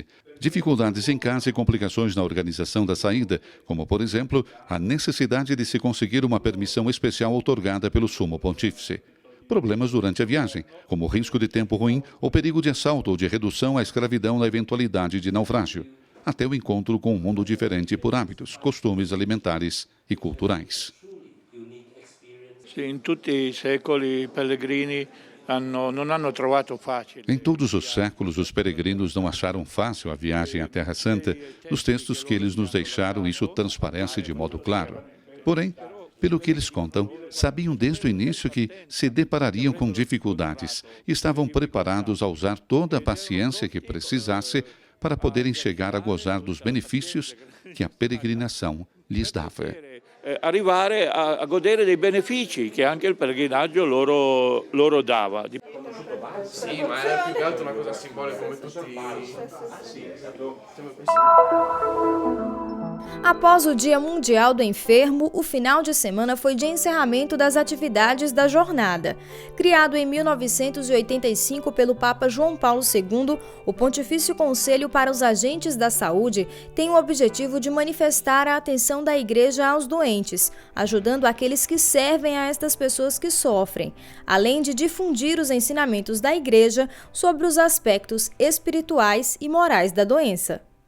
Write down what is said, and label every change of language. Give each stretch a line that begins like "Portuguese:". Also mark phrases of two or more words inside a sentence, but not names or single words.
Portuguese: Dificuldades em casa e complicações na organização da saída, como, por exemplo, a necessidade de se conseguir uma permissão especial outorgada pelo Sumo Pontífice. Problemas durante a viagem, como o risco de tempo ruim ou perigo de assalto ou de redução à escravidão na eventualidade de naufrágio, até o encontro com um mundo diferente por hábitos, costumes alimentares e culturais.
Italian: In tutti i secoli i pellegrini non hanno trovato facile.
Portuguese: Em todos os séculos, os peregrinos não acharam fácil a viagem à Terra Santa. Nos textos que eles nos deixaram, isso transparece de modo claro. Porém, pelo que eles contam, sabiam desde o início que se deparariam com dificuldades e estavam preparados a usar toda a paciência que precisasse para poderem chegar a gozar dos benefícios que a peregrinação lhes dava.
Italian: Arrivare a godere dei benefici che anche il pellegrinaggio loro dava. Sì, ma è più che altro una cosa simbolica come tutti.
Portuguese: Após o Dia Mundial do Enfermo, o final de semana foi de encerramento das atividades da jornada. Criado em 1985 pelo Papa João Paulo II, o Pontifício Conselho para os Agentes da Saúde tem o objetivo de manifestar a atenção da Igreja aos doentes, ajudando aqueles que servem a estas pessoas que sofrem, além de difundir os ensinamentos da Igreja sobre os aspectos espirituais e morais da doença.